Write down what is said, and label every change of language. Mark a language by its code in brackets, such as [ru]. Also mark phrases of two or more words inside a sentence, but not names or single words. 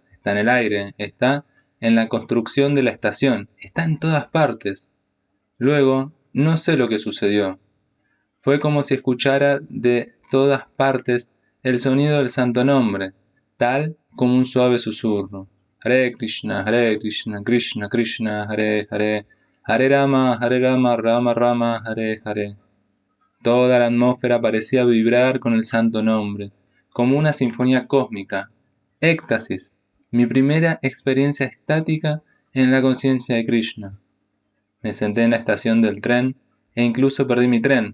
[es] Está en el aire, está en la construcción de la estación. Está en todas partes. Luego, no sé lo que sucedió. Fue como si escuchara de todas partes el sonido del santo nombre, tal como un suave susurro. [sa] Hare Krishna, Krishna Krishna, Hare Hare, Hare Rama, Rama Rama, Hare Hare. [es] Toda la atmósfera parecía vibrar con el santo nombre, como una sinfonía cósmica. Éxtasis, mi primera experiencia estática en la conciencia de Krishna. Me senté en la estación del tren e incluso perdí mi tren.